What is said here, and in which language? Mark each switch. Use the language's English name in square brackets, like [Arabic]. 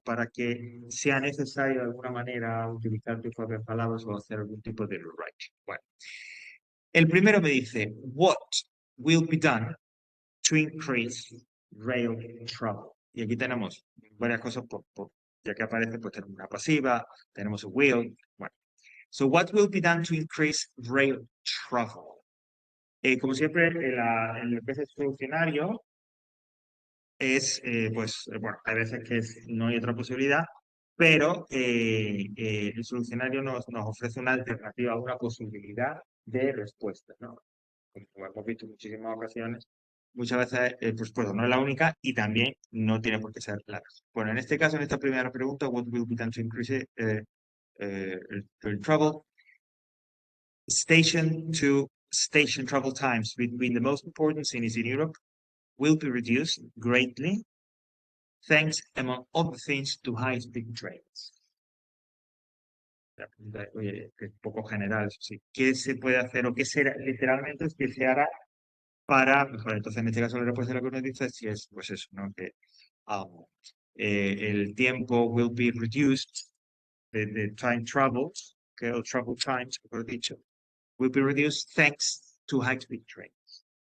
[Spanish] Para que sea necesario de alguna manera utilizar tus propias palabras o hacer algún tipo de rewriting. Bueno, el primero me dice, [English] what will be done to increase rail travel? [Spanish] Y aquí tenemos varias cosas, ya que aparece, pues tenemos una pasiva, tenemos un will. Bueno, [English] so what will be done to increase rail travel? [Spanish] Como siempre, en lo que es el solucionario, bueno, hay veces que no hay otra posibilidad, pero el solucionario nos ofrece una alternativa, una posibilidad de respuesta, ¿no? Como hemos visto en muchísimas ocasiones, muchas veces pues no es la única y también no tiene por qué ser la mejor. Bueno, en este caso, en esta primera pregunta, [English] what will be done to increase el travel? Station to station travel times between the most important cities in Europe will be reduced greatly, thanks, among other things, to high-speed trains. [Spanish] La pregunta, oye, que es un poco general, eso sí. ¿Qué se puede hacer o qué será, literalmente, es que se hará para mejorar? Entonces, en este caso, la respuesta de lo que nos dice sí es, pues eso, ¿no? Que um, el tiempo [English] will be reduced, the time travels, [Spanish] que o [English] travel times, [Spanish] mejor dicho, [English] will be reduced thanks to high-speed trains.